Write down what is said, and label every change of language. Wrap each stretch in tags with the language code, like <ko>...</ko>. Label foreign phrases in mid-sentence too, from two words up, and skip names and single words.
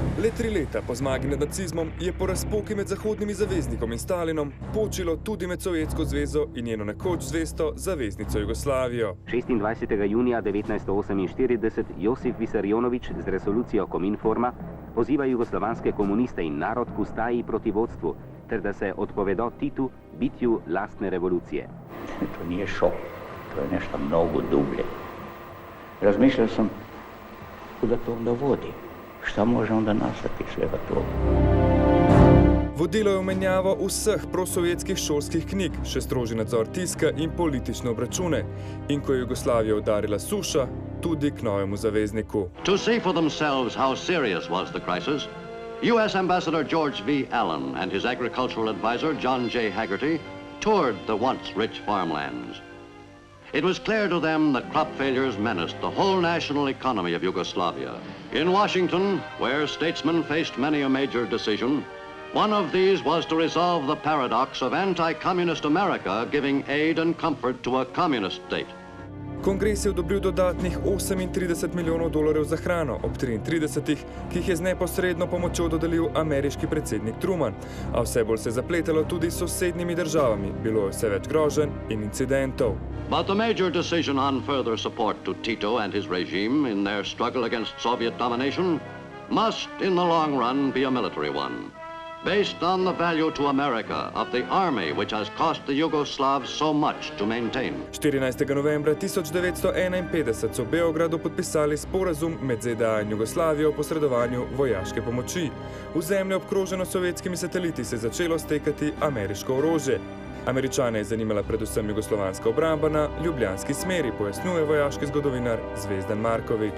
<sl>Le 3 leta po zmagi nad nacizmom je po razpoki med zahodnimi zaveznikom in Stalinom počilo tudi med Sovjetsko zvezo in njeno nekoč zvesto zaveznico Jugoslavijo. 26. junija 1948 Josif Visarionovič z resolucijo Kominforma poziva jugoslovanske komuniste in narod k ustaji proti vodstvu, ter da se odpovedo Titu, bitju lastne revolucije.</sl> <hr>To nije šok, to je nešto mnogo dublje. Razmišljal sam kuda to onda vodi, šta može onda nastati svega toga.</hr> <sl>Vodilo je v menjavo vseh prosovjetskih šolskih knjig, še strožji nadzor tiska in politične obračune. In ko je Jugoslavijo udarila suša, tudi k novemu zavezniku.</sl> <en>To see for themselves how serious was the crisis, U.S. Ambassador George V. Allen and his agricultural advisor John J. Haggerty toured the once rich farmlands. It was clear to them that crop failures menaced the whole national economy of Yugoslavia. In Washington, where statesmen faced many a major decision, one of these was to resolve the paradox of anti-communist America giving aid and comfort to a communist state.</en> <sl>Kongres je odobril dodatnih $38 milijonov za hrano ob 33, ki jih je z neposredno pomočjo dodelil ameriški predsednik Truman, a vse bolj se je zapletalo tudi s sosednjimi državami, bilo je vse več groženj in incidentov.</sl> <en>But the major decision on further support to Tito and his regime in their struggle against Soviet domination must, in the long run, be a military one, based on the value to America of the army which has cost the Yugoslavs so much to maintain.</en> <sl>14. novembra 1951 so v Beogradu podpisali sporazum med ZDA in Jugoslavijo o posredovanju vojaške pomoči. V zemljo obkroženo sovjetskimi sateliti se je začelo stekati ameriško orožje. Američane je zanimala predvsem jugoslovanska obramba na ljubljanski smeri, pojasnjuje vojaški zgodovinar Zvezdan Marković.</sl>